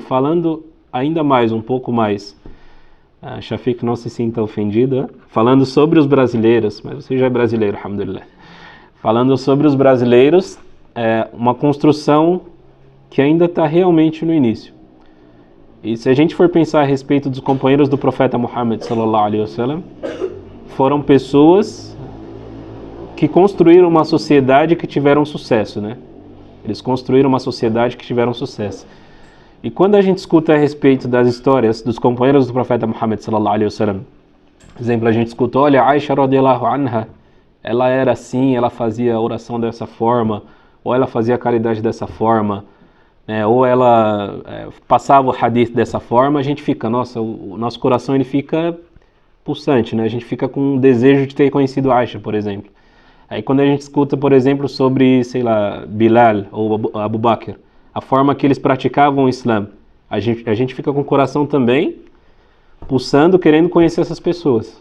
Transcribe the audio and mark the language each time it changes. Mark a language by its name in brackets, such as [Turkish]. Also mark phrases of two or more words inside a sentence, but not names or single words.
[Portuguese] Falando ainda mais, um pouco mais, Shafiq, não se sinta ofendido, falando sobre os brasileiros, mas você já é brasileiro, alhamdulillah. Falando sobre os brasileiros, uma construção que ainda está realmente no início. E se a gente for pensar a respeito dos companheiros do profeta Muhammad [Arabic] صلى الله عليه وسلم, [Portuguese] foram pessoas que construíram uma sociedade que tiveram sucesso, né? Eles construíram uma sociedade que tiveram sucesso. E quando a gente escuta a respeito das histórias dos companheiros do profeta Muhammad [Arabic] صلى الله عليه وسلم, [Portuguese] por exemplo, a gente escuta, olha, [Arabic] Aisha رضي الله عنها, [Portuguese] ela era assim, ela fazia a oração dessa forma, ou ela fazia a caridade dessa forma, né? Ou ela passava o hadith dessa forma, a gente fica, nossa, o nosso coração ele fica pulsante, né? A gente fica com um desejo de ter conhecido Aisha, por exemplo. Aí quando a gente escuta, por exemplo, sobre, sei lá, Bilal ou Abu Bakr, a forma que eles praticavam o Islã, a gente fica com o coração também pulsando, querendo conhecer essas pessoas.